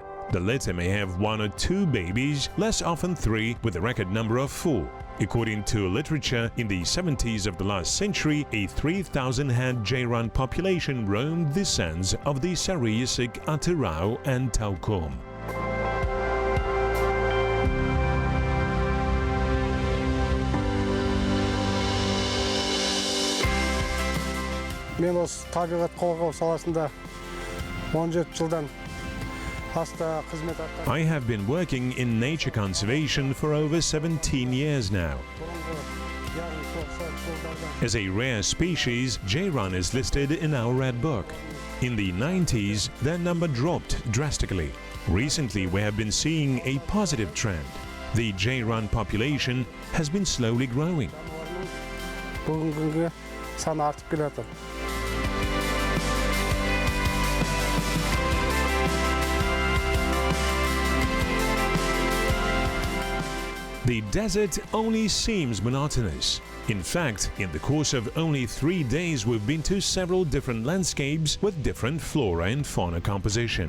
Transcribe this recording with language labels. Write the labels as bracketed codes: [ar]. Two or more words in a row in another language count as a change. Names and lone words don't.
[en] The latter may have 1 or 2 babies, less often 3, with a record number of 4. According to literature, in the 70s of the last century, a 3,000-head Dzheiran population roamed the sands of the Sarıyasık, Atırau and Taukum. [kk] Мен осы табиғат қорғау саласында 17 жылдан аста қызмет атқардым. [en] I have been working in nature conservation for over 17 years now. As a rare species, Dzheiran is listed in our Red Book. In the 90s, their number dropped drastically. Recently, we have been seeing a positive trend. The Dzheiran population has been slowly growing. [kk] Бүгінгі күнге саны артып келе жатыр. [en] The desert only seems monotonous. In fact, in the course of only 3 days we've been to several different landscapes with different flora and fauna composition.